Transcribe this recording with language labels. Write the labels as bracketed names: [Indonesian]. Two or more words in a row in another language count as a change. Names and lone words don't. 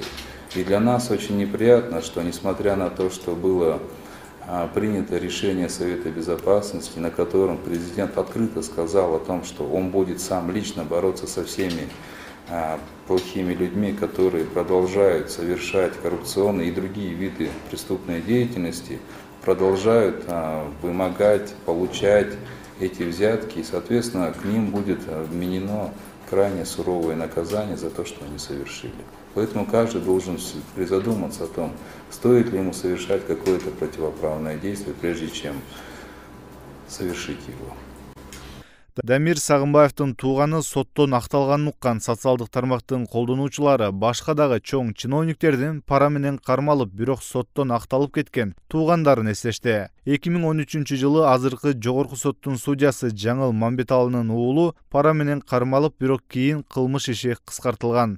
[Russian] И для нас очень неприятно, что несмотря на то, что было принято решение Совета Безопасности, на котором президент открыто сказал о том, что он будет сам лично бороться со всеми плохими людьми, которые продолжают совершать коррупционные и другие виды преступной деятельности, продолжают вымогать, получать эти взятки, и, соответственно, к ним будет вменено крайне суровое наказание за то, что они совершили. Поэтому каждый должен призадуматься о том, стоит ли ему совершать какое-то противоправное действие, прежде чем совершить его. [Kyrgyz] Дамир Сагынбаевдин тууганы соттон акталганын уккан социалдык тармактын колдонуучулары башка дагы чоң чиновниктердин пара менен кармалып, бирок соттон акталып кеткен туугандарын эстешти. 2013-жылы азыркы жогорку соттун судьясы Жаңыл Мамбеталынын уулу пара менен кармалып, бирок кийин кылмыш иши кыскартылган.